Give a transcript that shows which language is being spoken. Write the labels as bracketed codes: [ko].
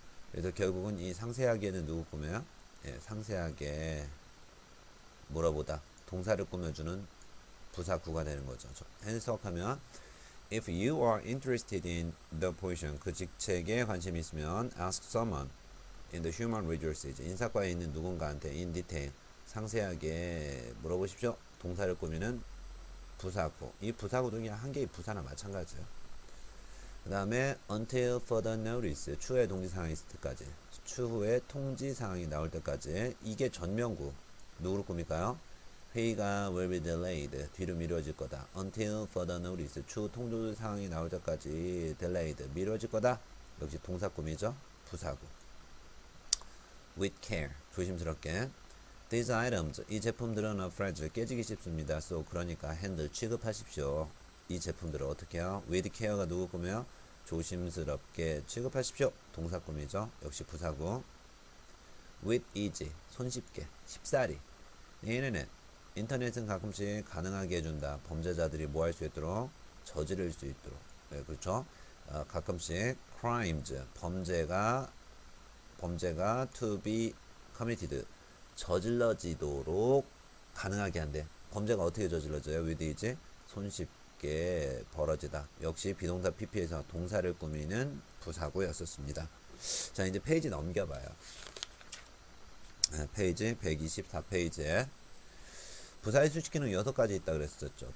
[ko] 그래서 결국은 이 상세하게는 누구 꾸며요? 상세하게 물어보다 동사를 꾸며주는 부사구가 되는 거죠. 해석하면 [en] if you are interested in the position [ko] 그 직책에 관심이 있으면 [en] ask someone in the human resources [ko] 인사과에 있는 누군가한테 [en] in detail [ko] 상세하게 물어보십시오. 동사를 꾸미는 부사구. 이 부사구도 그냥 한 개의 부사나 마찬가지예요. 그 다음에 [en] until further notice [ko] 추후에 동지사항이 있을 때까지 추후에 통지사항이 나올 때까지 이게 전면구 누구를 꾸밀까요? 회의가 [en] will be delayed [ko] 뒤로 미뤄질 거다. [en] until further notice [ko] 추후 통지사항이 나올 때까지 delayed 미뤄질 거다. 역시 동사 꾸미죠. 부사구. [en] with care. [ko] 조심스럽게. [en] These items. [ko] 이 제품들은 [en] are fragile. [ko] 깨지기 쉽습니다. [en] So [ko] 그러니까 [en] handle. [ko] 취급하십시오. 이 제품들을 어떻게 해요? [en] with care [ko] 가 누구 꾸며요? 조심스럽게 취급하십시오. 동사 꾸미죠. 역시 부사구. [en] with easy. [ko] 손쉽게. 쉽사리. internet. 인터넷은 가끔씩 가능하게 해준다. 범죄자들이 뭐 할 수 있도록? 저지를 수 있도록. 네, 그렇죠. 가끔씩 crimes. 범죄가 [en] to be committed. [ko] 저질러지도록 가능하게 한대. 범죄가 어떻게 저질러져요? [en] with easy. [ko] 손쉽게 벌어지다. 역시 비동사 PP에서 동사를 꾸미는 부사구였었습니다. 자, 이제 페이지 넘겨봐요. 페이지 124페이지에 부사의 수식기는 6가지 있다 그랬었죠.